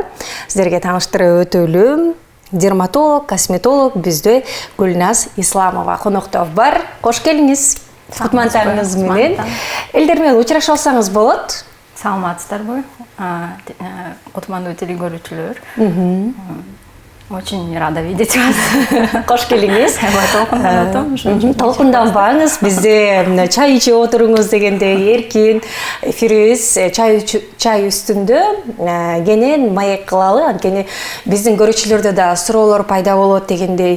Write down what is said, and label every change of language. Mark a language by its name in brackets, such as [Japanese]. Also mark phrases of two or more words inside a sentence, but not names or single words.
[Kyrgyz] Сиздерге тааныштырып өтөлү. Дерматолог, косметолог биздө Гүлназ Исламова конокто бар. Кош келиңиз. Кутмандтарыңыз менен. Элдер менен учураша алсаңыз болот. Саламатсыздарбы? Кутмандуу телекөрүүчүлөр. [Russian] Очень рада видеть вас. [Kyrgyz] Кош келиңиз. Толкунданбаңыз. Бизде чай ичип отуруңуз дегендей эркин эфирибиз чай үстүндө кенен маек кылалы. Анткени биздин көрүүчүлөрдө да суроолор пайда болот дегендей.